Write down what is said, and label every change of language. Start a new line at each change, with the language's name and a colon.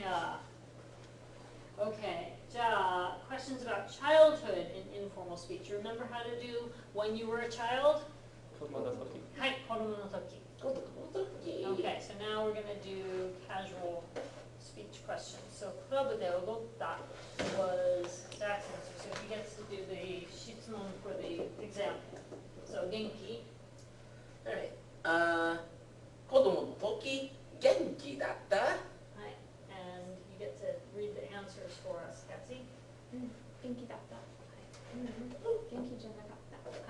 English: Yeah. Okay. じゃあ questions about childhood in informal speech. You remember how to do when you were a child?
Japanese: 子供の時。はい、子供の時.
English: Okay, so now we're going to do casual speech questions. So
Japanese: クラブで踊った
English: was Jackson's. So he gets to do the 質問 for the example.
Japanese: So 元気? Alright. 子供の時元気だった? はい。
English: And you get to read the answers for us, Kathy.
Japanese: 元気だった。元気じゃなかった。